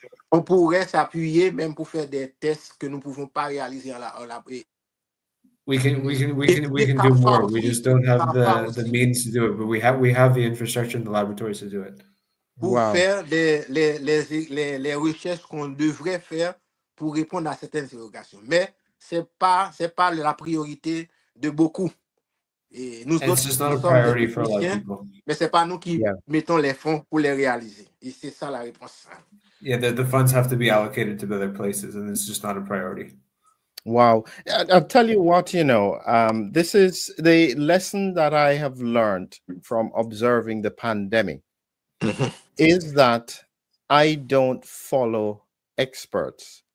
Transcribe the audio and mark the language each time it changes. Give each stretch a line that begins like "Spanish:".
French: On pourrait s'appuyer même pour faire des tests que nous ne pouvons pas réaliser en la.
English: We can do more. We just don't have the means to do it, but we have the infrastructure and the laboratories to do it.
French: Pour faire les recherches qu'on devrait faire pour répondre à certaines interrogations. Mais c'est pas la priorité de beaucoup. Et nous
English: It's just not a priority for a lot of people.
French: Mais c'est pas nous qui mettons les fonds pour les réaliser. Et c'est ça la réponse.
English: Yeah, the funds have to be allocated to other places, and it's just not a priority. Wow. I'll tell you what, this is the lesson that I have learned from observing the pandemic is that I don't follow experts.